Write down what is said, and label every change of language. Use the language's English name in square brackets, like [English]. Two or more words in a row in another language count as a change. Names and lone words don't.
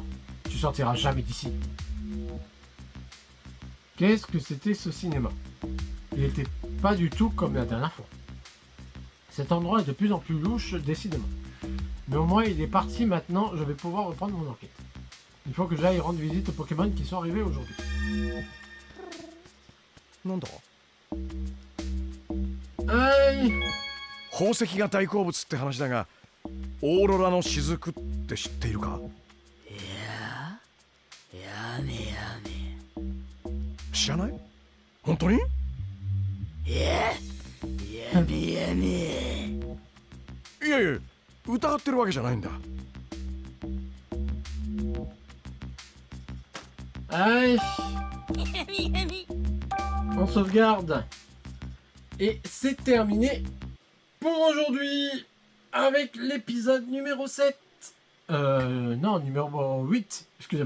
[French] Tu sortiras jamais d'ici. Qu'est-ce que c'était ce cinéma? Il n'était pas du tout comme la dernière fois. Cet endroit est de plus en plus louche, décidément. Mais au moins, il est parti maintenant, je vais pouvoir reprendre mon enquête. Il faut que j'aille rendre visite aux Pokémon qui sont arrivés aujourd'hui. [Japanese] なんだはい。宝石が大好物って話だがオーロラの雫って知っているか？やめ知らない？本当に？やめいやいや疑ってるわけじゃないんだ。 [French] Allez, on sauvegarde. Et c'est terminé pour aujourd'hui avec l'épisode numéro 7. Non, numéro 8, excusez-moi.